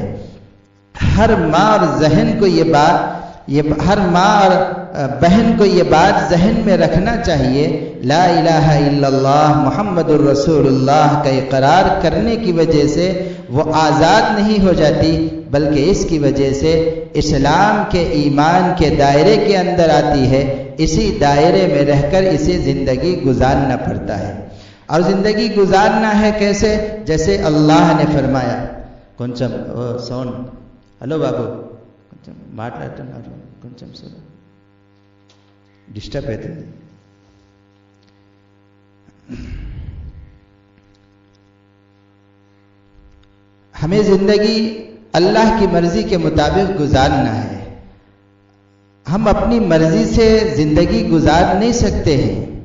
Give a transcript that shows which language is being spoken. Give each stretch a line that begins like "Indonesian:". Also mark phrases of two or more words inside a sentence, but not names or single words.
Urdu: ہر ماں اور ذہن کو ہر ماں اور بہن کو یہ بات ذہن میں رکھنا چاہیے،
Arabic: لا الہ الا اللہ محمد الرسول اللہ
Urdu: کا اقرار کرنے کی وجہ سے وہ آزاد نہیں ہو جاتی، بلکہ اس کی وجہ سے اسلام کے ایمان کے دائرے کے اندر آتی ہے، اسی دائرے میں رہ کر اسے زندگی گزارنا پڑتا ہے۔ اور زندگی گزارنا ہے کیسے؟ جیسے اللہ نے فرمایا،
Telugu: కొంచెం
English: sound hello
Telugu: బాబు కొంచెం మాట్లాడుతున్నారు కొంచెం డిస్టర్బ్ అవుతుంది।
Urdu: ہمیں زندگی اللہ کی مرضی کے مطابق گزارنا ہے۔ ہم اپنی مرضی سے زندگی گزار نہیں سکتے ہیں۔